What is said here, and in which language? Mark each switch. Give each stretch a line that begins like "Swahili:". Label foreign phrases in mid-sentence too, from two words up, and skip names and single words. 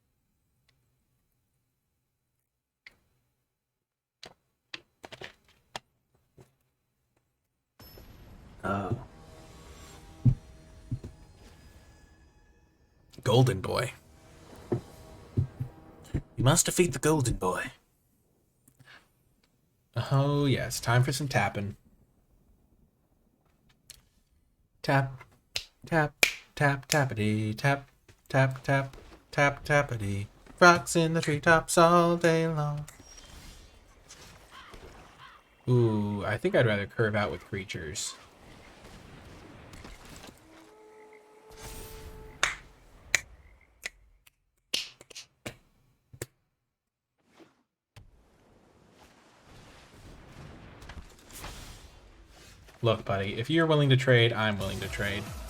English: Golden Boy. You must defeat the Golden Boy. Oh yes, time for some tapping. Tap, tap, tap, tappity, tap, tap, tap, tap, tappity. Rocks in the treetops all day long. Ooh, I think I'd rather curve out with creatures. Look, buddy, if you're willing to trade, I'm willing to trade.